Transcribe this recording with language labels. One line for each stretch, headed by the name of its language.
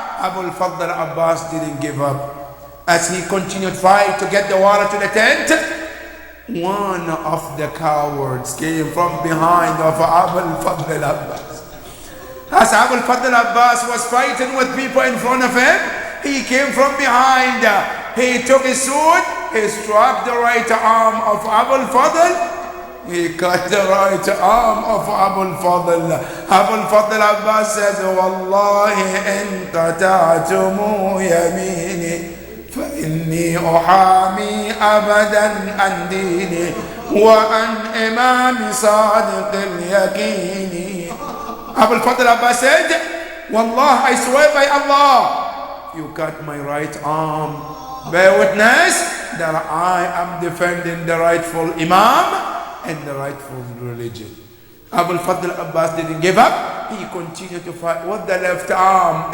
English: Abu al-Fadl al-Abbas didn't give up. As he continued fight to get the water to the tent, one of the cowards came from behind of Abu al-Fadl al-Abbas. As Abu al-Fadl al-Abbas was fighting with people in front of him, he came from behind. He took his sword, he struck the right arm of Abu al-Fadl. he cut the right arm of Abu al-Fadl. Abu al-Fadl Abbas says,
Arabic: Wallahi in qata'tumu yamini فإني أحامي أبدا عن ديني وعن إمام صادق اليقين.
English: Abu al-Fadl Abbas said, Wallah, I swear by Allah, you cut my right arm, bear witness that I am defending the rightful Imam and the rightful religion. Abu al-Fadl Abbas didn't give up. He continued to fight with the left arm.